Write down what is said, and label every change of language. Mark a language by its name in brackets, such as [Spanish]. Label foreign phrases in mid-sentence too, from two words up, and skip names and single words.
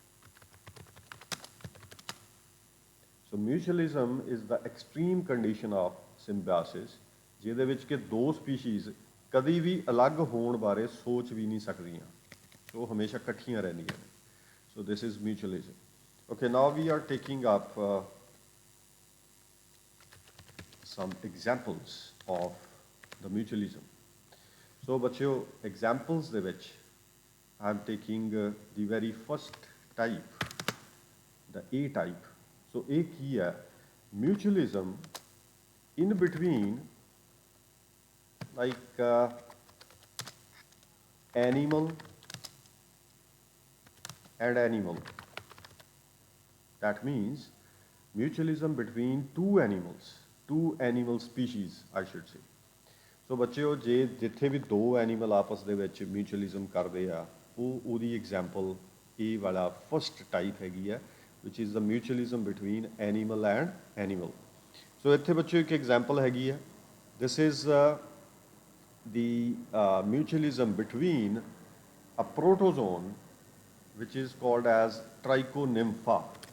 [English] so mutualism is the extreme condition of symbiosis [Punjabi] ਜਿਹਦੇ ਵਿੱਚ ਕਿ ਦੋ ਸਪੀਸ਼ੀਜ਼ ਕਦੀ ਵੀ ਅਲੱਗ ਹੋਣ ਬਾਰੇ ਸੋਚ ਵੀ ਨਹੀਂ ਸਕਦੀਆਂ, ਉਹ ਹਮੇਸ਼ਾ ਇਕੱਠੀਆਂ ਰਹਿੰਦੀਆਂ ਨੇ. [English] so this is mutualism. okay, now we are taking up some examples of the mutualism. So ਬੱਚਿਓ examples [Punjabi] ਦੇ ਵਿੱਚ [English] I am taking the very first type, the A type. [Punjabi] So ਇਹ ਕੀ ਹੈ? [English] Mutualism in between like animal and animal. That means mutualism between two animal species, I should say. [Punjabi] ਸੋ ਬੱਚਿਓ ਜੇ ਜਿੱਥੇ ਵੀ ਦੋ ਐਨੀਮਲ ਆਪਸ ਦੇ ਵਿੱਚ ਮਿਊਚੁਅਲਿਜ਼ਮ ਕਰਦੇ ਆ ਉਹਦੀ ਐਗਜ਼ਾਮਪਲ ਇਹ ਵਾਲਾ [English] first type [Punjabi] ਹੈਗੀ ਆ [English] which is the mutualism between animal and animal. [Punjabi] ਸੋ ਇੱਥੇ ਬੱਚਿਓ ਇੱਕ ਐਗਜ਼ਾਮਪਲ ਹੈਗੀ ਆ. [English] this is the mutualism between a protozoan which is called as Trichonympha.